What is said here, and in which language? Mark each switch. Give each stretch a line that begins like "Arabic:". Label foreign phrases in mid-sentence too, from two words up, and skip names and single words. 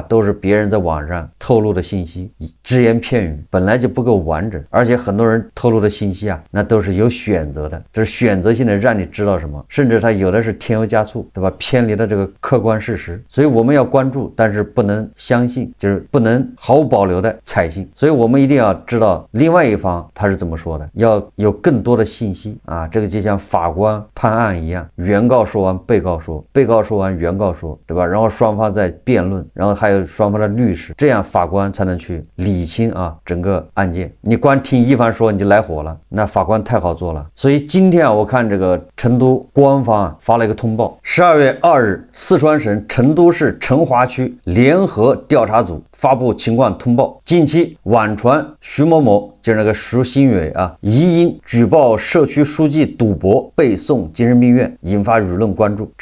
Chinese: 都是別人在網上透露的信息，只言片語，本來就不夠完整，而且很多人透露的信息啊，那都是有選擇的，就是選擇性的讓你知道什麼，甚至他有的是添油加醋，對吧？偏離了這個客觀事實，所以我們要關注，但是不能相信，就是不能毫無保留的採信，所以我們一定要知道另外一方他是怎麼說的，要有更多的信息啊。這個就像法官判案一樣，原告說完被告說，被告說完原告說，對吧？然後雙方在辯論，然後還有雙方的律師，這樣法官才能去理清啊整個案件。你光聽一方說你就來火了，那法官太好做了。所以今天啊，我看这個成都官方啊發了一個通報，12月2日，四川省成都市成華區聯合調查組發布情況通報，近期網傳徐某某，就是那個徐新蕊啊，疑因舉報社區書記賭博被送精神病院，引發輿論關注。